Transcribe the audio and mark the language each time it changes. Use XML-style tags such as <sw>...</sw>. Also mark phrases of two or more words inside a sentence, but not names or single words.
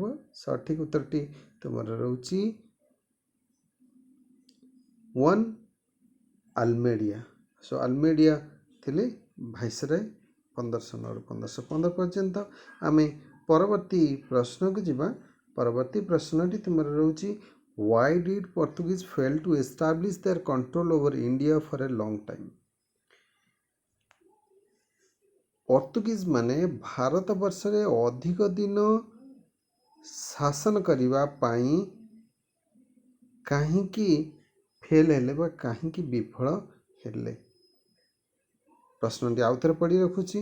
<or>ସଠିକ୍ ଉତ୍ତରଟି ତୁମର ରହୁଛି 1 ଆଲମେଡ଼ିଆ। ସୋ ଆଲମେଡ଼ିଆ ଥିଲେ ଭାଇସରୟ 1509 ରୁ 1515 ପର୍ଯ୍ୟନ୍ତ। ଆମେ ପରବର୍ତ୍ତୀ ପ୍ରଶ୍ନକୁ ଯିବା। ପରବର୍ତ୍ତୀ ପ୍ରଶ୍ନଟି ତୁମର ରହୁଛି</or> <en>why did Portuguese fail to establish their control over India for a long time?</en> <or>ପର୍ତ୍ତୁଗୀଜ ମାନେ ଭାରତ ବର୍ଷରେ ଅଧିକ ଦିନ ଶାସନ କରିବା ପାଇଁ କାହିଁକି ଫେଲ୍ ହେଲେ ବା କାହିଁକି ବିଫଳ ହେଲେ? ପ୍ରଶ୍ନଟି ଆଉଥରେ ପଢ଼ି ରଖୁଛି।</or>